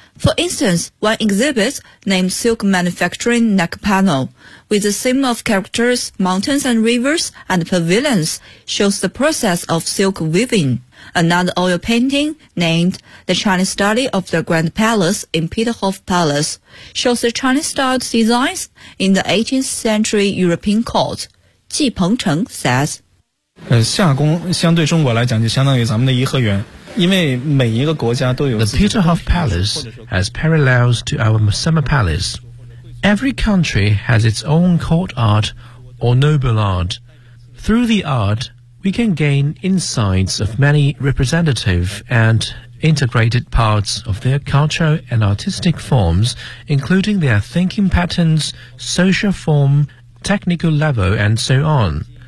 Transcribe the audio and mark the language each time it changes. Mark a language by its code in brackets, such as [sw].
[en] For instance, one exhibit named Silk Manufacturing Neck Panel, with a theme of characters, mountains and rivers, and pavilions, shows the process of silk weaving. Another oil painting, named The Chinese Study of the Grand Palace in Peterhof Palace, shows the Chinese-style designs in the 18th century European court. Ji Pengcheng says, [zh] 夏宫相对中国来讲就相当于咱们的颐和园。 [en] The Peterhof Palace has parallels to our Summer Palace. Every country has its own court art or noble art. Through the art, we can gain insights of many representative and integrated parts of their culture and artistic forms, including their thinking patterns, social form, technical level, and so on.